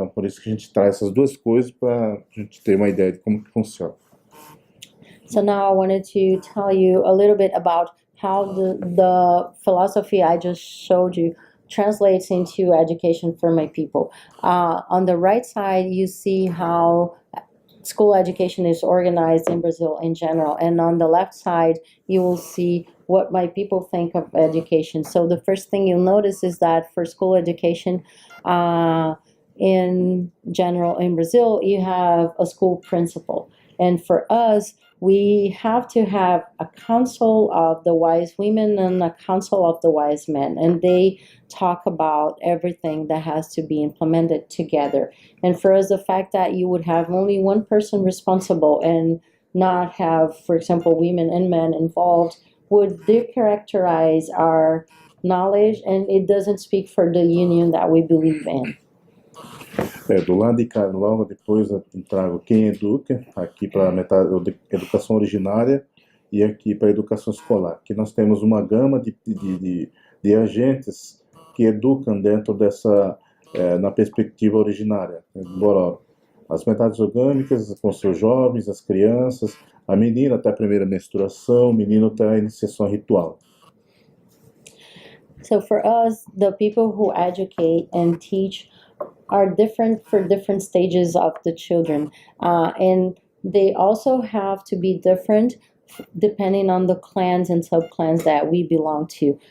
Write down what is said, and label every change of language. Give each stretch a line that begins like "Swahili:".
Portuguese: Então, por isso que a gente traz essas duas coisas para a gente ter uma ideia de como que funciona.
English: So now I wanted to tell you a little bit about how the philosophy I just showed you translates into education for my people. On the right side, you see how school education is organized in Brazil in general. And on the left side, you will see what my people think of education. So the first thing you'll notice is that for school education, in general in Brazil, you have a school principal. And for us, we have to have a council of the wise women and a council of the wise men. And they talk about everything that has to be implemented together. And for us, the fact that you would have only one person responsible and not have, for example, women and men involved would decharacterize our knowledge, and it doesn't speak for the union that we believe in.
Portuguese: Do lado de cá, logo depois eu trago quem educa, aqui para a educação originária e aqui para a educação escolar. Aqui nós temos uma gama de agentes que educam dentro dessa, na perspectiva originária, Bororo. As metades orgânicas com seus jovens, as crianças, a menina até a primeira menstruação, o menino até a iniciação ritual.
English: So for us, the people who educate and teach are different for different stages of the children. And they also have to be different depending on the clans and subclans that we belong to.